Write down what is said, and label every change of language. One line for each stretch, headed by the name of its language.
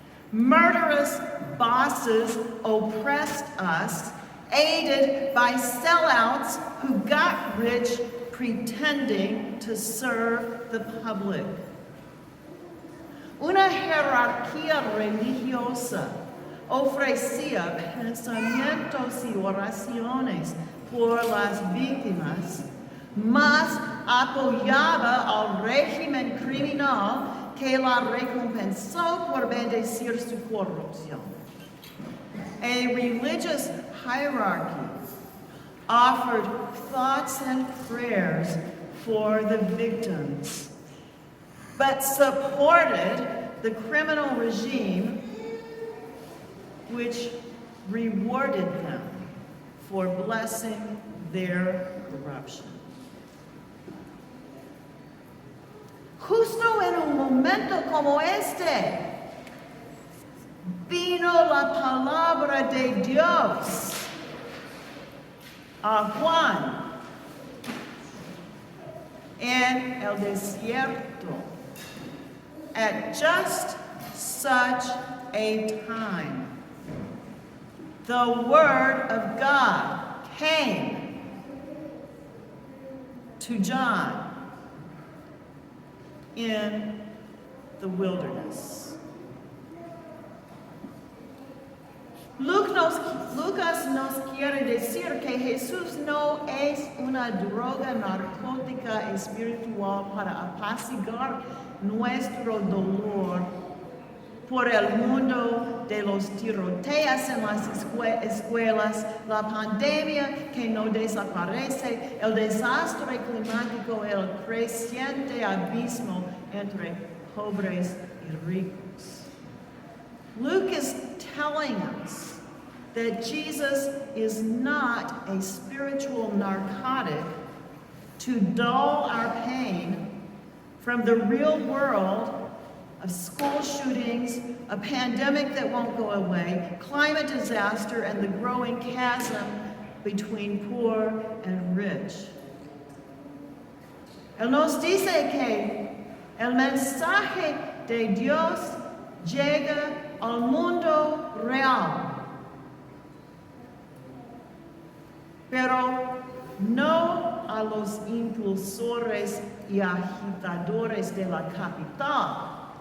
English: Murderous bosses oppressed us, aided by sellouts who got rich pretending to serve the public.
Spanish: Una jerarquía religiosa ofrecía pensamientos y oraciones por las víctimas, mas apoyaba al régimen criminal que la recompensó por bendecir su corrupción.
English: A religious hierarchy offered thoughts and prayers for the victims, but supported the criminal regime which rewarded them for blessing their corruption.
Spanish: Justo en un momento como este, vino la palabra de Dios a Juan en el desierto
English: at just such a time. The word of God came to John in the wilderness.
Spanish: Lucas nos quiere decir que Jesús no es una droga narcótica espiritual para apaciguar nuestro dolor por el mundo de los tiroteos en las escuelas, la pandemia que no desaparece, el desastre climático, el creciente abismo entre pobres y ricos.
English: Luke is telling us that Jesus is not a spiritual narcotic to dull our pain from the real world of school shootings, a pandemic that won't go away, climate disaster, and the growing chasm between poor and rich.
Spanish: Él nos dice que el mensaje de Dios llega al mundo real, pero no a los impulsores y agitadores de la capital.